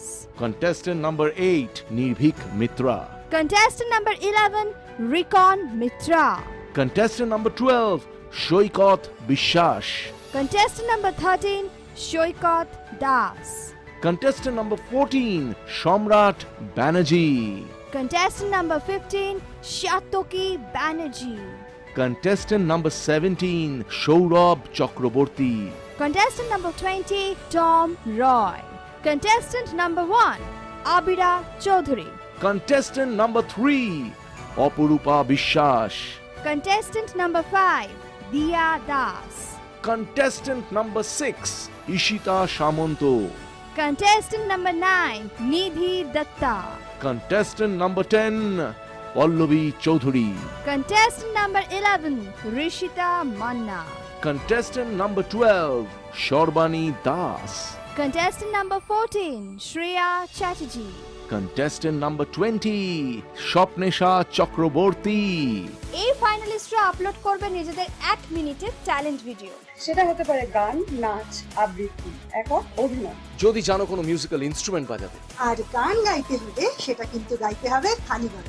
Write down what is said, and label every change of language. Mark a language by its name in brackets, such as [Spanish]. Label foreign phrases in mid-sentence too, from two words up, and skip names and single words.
[English] contestant number 8 নির্ভীক মিত্রা, contestant number 11 রিকন মিত্রা, contestant number 12 সৈকত বিশ্বাস, contestant number 13 সৈকত দাস, contestant number 14 সম্রাট ব্যানার্জি, contestant number 15 Shatoki Banerjee, contestant number 17 সৌরভ চক্রবর্তী, contestant number 20 Tom Roy, contestant number 1 Abira Chaudhary, contestant number 3 অপরূপা বিশ্বাস, contestant number 5 Diya Das, contestant number 6 ঈশিতা সামন্ত, contestant number 9 Nidhi Datta, contestant number 10 পল্লবী চৌধুরী, contestant number 11 Rishita Manna, contestant number 12 সর্বাণী দাস, contestant number 14 Shreya Chatterjee, contestant number 20 স্বপ্নেশা চক্রবর্তী। [Bangla] এই ফাইনালিস্টরা আপলোড করবে নিজেদের 1 মিনিটের ট্যালেন্ট ভিডিও। সেটা হতে পারে গান, নাচ, আবৃত্তি, একক অভিনয়। যদি জানো কোনো [English] musical instrument [Bangla] বাজাতে, আর গান গাইতে হলে সেটা কিন্তু গাইতে হবে খালি গলায়।